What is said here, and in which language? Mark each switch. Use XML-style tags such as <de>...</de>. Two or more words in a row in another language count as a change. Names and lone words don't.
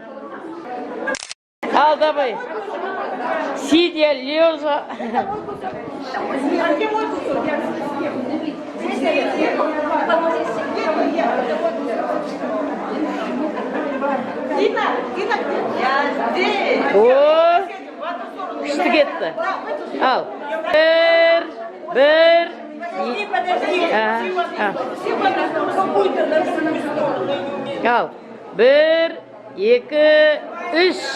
<kk>Ал,</kk> <ru>давай. Сидя, лежа. О,</ru> <kk>күшті кетті. Ал. Bir. Al. 1, 2, 3.</kk>